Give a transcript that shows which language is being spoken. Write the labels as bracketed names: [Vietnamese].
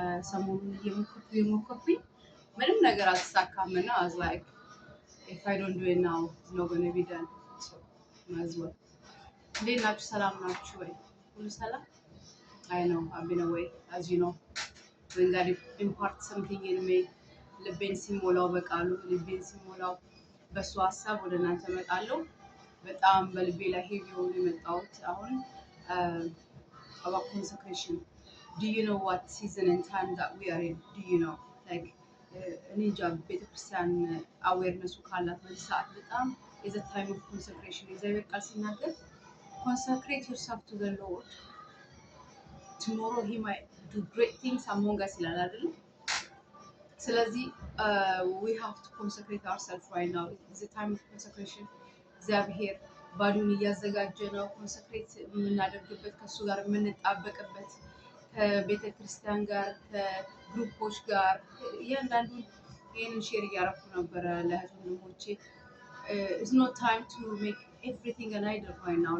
[Amharic] ሰሞኑን እየሞከርኩኝ ምንም ነገር አልተሳካም እና [English] I was like if I don't do it now it's not going to be done. So might as well. [Amharic] እንዴት ናችሁ? ሰላም ናችሁ ወይ? ሁሉ ሰላም? [English] I know I've been away as you know. when God impart something in me [Amharic] ልቤን ሲሞላው በቃሉ ልቤን ሲሞላው በሱ ሐሳብ ወደ እናንተ መጣለሁ። በጣም በልቤ ላይ ሄቪ ሆኖ የመጣሁት አሁን [English] about consecration. Do you know what season and time that we are in? Do you know like [Amharic] እኔ እንጃ ቤተክርስቲያን አዌርነሱ ካላት በዚህ ሰዓት በጣም [English] is a time of consecration. [Amharic] እግዚአብሔር ቃል ሲናገር [English] consecrate yourself to the Lord. Tomorrow he might do great things among us [Amharic] ይላል አይደል? ስለዚህ [English] we have to consecrate ourselves right now. It's a time of consecration. [Amharic] እግዚአብሔር ባሉን እያዘጋጀ ነው consecrate የምናደርግበት ከሱ ጋር የምንጣበቅበት ከቤተ ክርስቲያን ጋር ከግሩፖች ጋር እያንዳንዱን ይህንን ሼር እያደረኩ ነበረ ለእህት ወንድሞቼ። [English] It's not time to make everything an idol right now.